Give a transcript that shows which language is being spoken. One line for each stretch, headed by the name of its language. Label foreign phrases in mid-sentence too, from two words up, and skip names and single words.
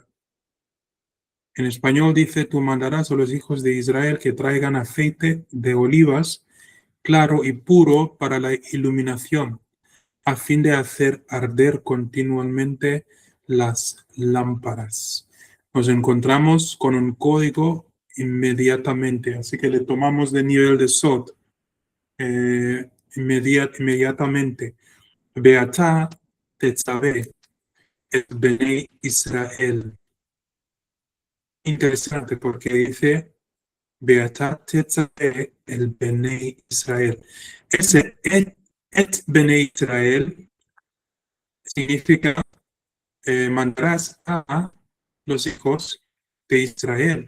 Spanish: En español dice, tú mandarás a los hijos de Israel que traigan aceite de olivas claro y puro para la iluminación, a fin de hacer arder continuamente las lámparas. Nos encontramos con un código inmediatamente, así que le tomamos de nivel de Sod inmediatamente.
Hebrew: ואתה תצוה את בני ישראל.
Spanish: Interesante porque dice
Hebrew: ואתה תצוה אל בני ישראל.
Spanish: Ese
Hebrew: את בני ישראל
Spanish: significa mandarás a los hijos de Israel.